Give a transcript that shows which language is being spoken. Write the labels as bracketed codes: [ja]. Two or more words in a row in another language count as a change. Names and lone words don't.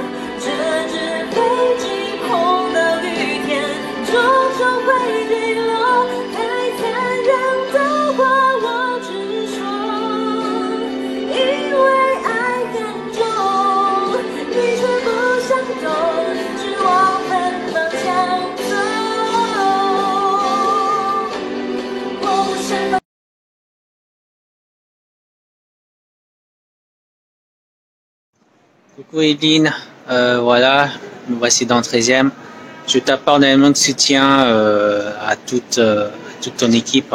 [zh] 这只飞机碰到雨天，终究会坠落。太残忍的话我只说，因为爱很重，你却不想懂，只往反方向走。 [fr] Coucou Evelyne, voilà, me voici dans le 13e. Je t'apporte énormément de soutien à toute ton équipe.